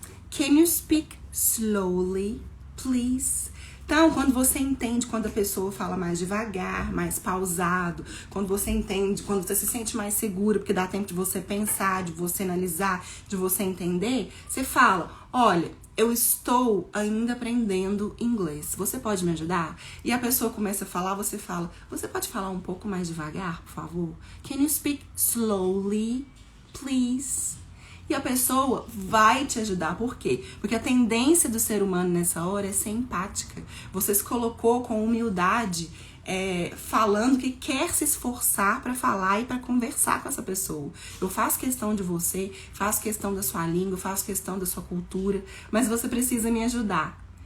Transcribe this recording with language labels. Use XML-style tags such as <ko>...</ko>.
<en>Can you speak slowly, please?</en> <pt>Então, quando você entende quando a pessoa fala mais devagar, mais pausado, quando você entende, quando você se sente mais segura, porque dá tempo de você pensar, de você analisar, de você entender, você fala, olha, eu estou ainda aprendendo inglês, você pode me ajudar? E a pessoa começa a falar, você fala, você pode falar um pouco mais devagar, por favor?</pt> <en>Can you speak slowly, please?</en> <pt>E a pessoa vai te ajudar. Por quê? Porque a tendência do ser humano nessa hora é ser empática. Você se colocou com humildade, falando que quer se esforçar para falar e para conversar com essa pessoa. Eu faço questão de você, faço questão da sua língua, faço questão da sua cultura, mas você precisa me ajudar.</pt>